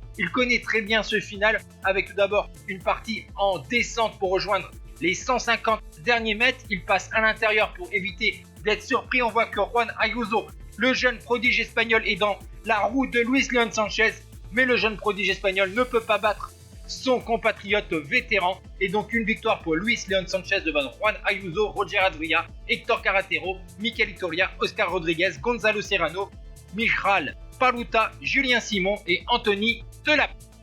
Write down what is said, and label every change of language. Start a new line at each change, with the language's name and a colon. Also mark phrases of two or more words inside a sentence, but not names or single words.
French: Il connaît très bien ce final avec tout d'abord une partie en descente pour rejoindre les 150 derniers mètres. Il passe à l'intérieur pour éviter d'être surpris. On voit que Juan Ayuso, le jeune prodige espagnol, est dans la roue de Luis Leon Sanchez. Mais le jeune prodige espagnol ne peut pas battre son compatriote vétéran, et donc une victoire pour Luis Leon Sanchez devant Juan Ayuso, Roger Adria, Hector Carretero, Mikel Iturria, Oscar Rodriguez, Gonzalo Serrano, Michal Paluta, Julien Simon et Anthony Delaplace.